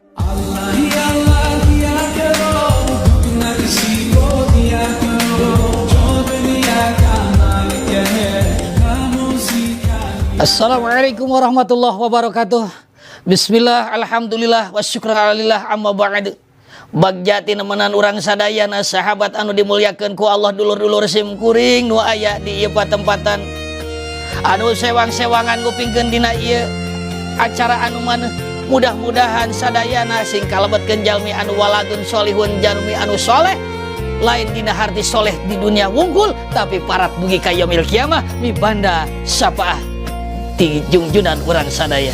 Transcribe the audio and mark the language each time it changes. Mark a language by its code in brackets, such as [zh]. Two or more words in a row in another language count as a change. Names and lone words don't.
[ar] السلام عليكم ورحمة الله وبركاته. بسم الله، الحمد لله، والشكر لله، أما بعد. [su] Bagjati nemenan urang sadayana sahabat anu dimuliakeun ku Allah, dulur-dulur simkuring nu aya di ieu patempatan anu sewang-sewangan ngupingkeun dina ieu acara anu maneh. Mudah-mudahan sadayana sing kalebetkeun jalmi anu [ar] ولد صالح, [su] jalmi anu soleh, lain dina harti soleh di dunia wungkul, tapi parat dugi ka [ar] يوم القيامة [su] mibanda syafaah di jungjunan urang sadaya.